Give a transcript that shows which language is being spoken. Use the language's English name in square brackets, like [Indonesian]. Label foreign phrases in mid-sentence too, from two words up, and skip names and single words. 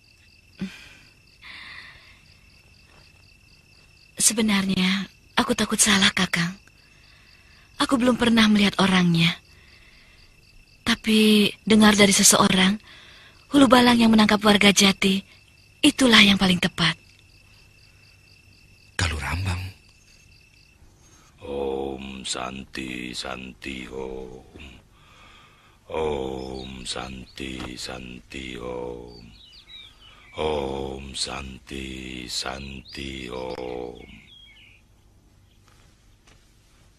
[Indonesian] Sebenarnya, aku takut salah, Kakang. Aku belum pernah melihat orangnya. Tapi dengar dari seseorang, hulu balang yang menangkap warga Jati, itulah yang paling tepat. Galuh Rambang. Om Santi Santi Om. Om Santi Santi Om. Om Santi Santi Om.